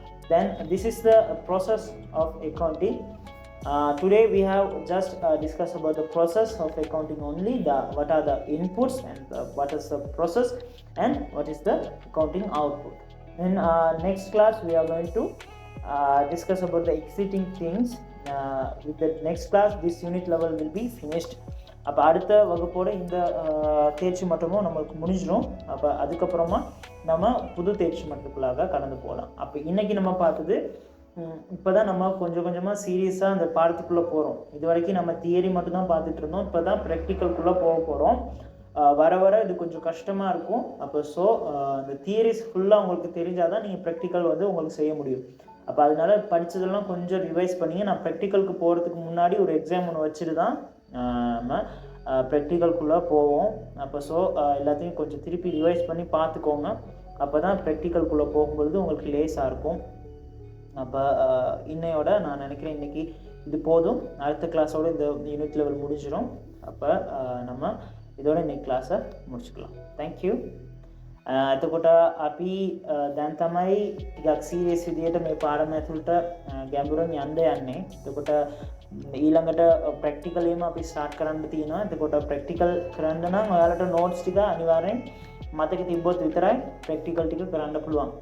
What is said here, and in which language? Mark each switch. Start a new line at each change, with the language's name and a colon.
English: Then this is the process of accounting. Today we have just discussed about the process of accounting only, what are the inputs and what is the process and what is the accounting output. In next class we are going to discuss about the exiting things. With the next class this unit level will be finished.
Tamil: அப்போ அடுத்த வகுப்போட இந்த தேர்ச்சி மட்டமும் நம்மளுக்கு முடிஞ்சிடும். அப்போ அதுக்கப்புறமா நம்ம புது தேர்ச்சி மட்டத்துக்குள்ளாக கடந்து போகலாம். அப்போ இன்னைக்கு நம்ம பார்த்தது, இப்போ தான் நம்ம கொஞ்சம் கொஞ்சமாக சீரியஸாக அந்த பாடத்துக்குள்ளே போகிறோம். இது வரைக்கும் நம்ம தியரி மட்டும்தான் பார்த்துட்டு இருந்தோம். இப்போ தான் ப்ராக்டிக்கலுக்குள்ளே போக போகிறோம். வர வர இது கொஞ்சம் கஷ்டமாக இருக்கும். அப்போ இந்த தியரிஸ் ஃபுல்லாக உங்களுக்கு தெரிஞ்சால் தான் நீங்கள் ப்ராக்டிக்கல் உங்களுக்கு செய்ய முடியும். அப்போ அதனால படித்ததெல்லாம் கொஞ்சம் ரிவைஸ் பண்ணிங்க. நான் ப்ராக்டிக்கலுக்கு போகிறதுக்கு முன்னாடி ஒரு எக்ஸாம் ஒன்று வச்சுட்டு தான் நம்ம ப்ராக்டிக்கலுக்குள்ளே போவோம். அப்போ எல்லாத்தையும் கொஞ்சம் திருப்பி ரிவைஸ் பண்ணி பார்த்துக்கோங்க. அப்போ தான் ப்ராக்டிக்கலுக்குள்ளே போகும்பொழுது உங்களுக்கு லேஸாக இருக்கும். அப்போ இன்னையோட நான் நினைக்கிறேன் இன்றைக்கி இது போதும். அடுத்த கிளாஸோடு இந்த யூனிட் லெவல் முடிஞ்சிடும். அப்போ நம்ம இதோட இன்னைக்கு கிளாஸை முடிச்சுக்கலாம்.
English: Thank you.
Sinhala: එතකොට අපි දැන් තමයි ටිකක් සීරියස් විදියට මේ පාඩම ඇතුළට ගැඹුරින් යන්නේ. එතකොට ඊළඟට ප්‍රැක්ටිකලීම අපි ස්ටාර්ට් කරන්න තියෙනවා. එතකොට ප්‍රැක්ටිකල් කරන්න නම් ඔයාලට නෝට්ස් ටික අනිවාර්යෙන් මතක තිබ්බොත් විතරයි ප්‍රැක්ටිකල් ටික කරන්න පුළුවන්.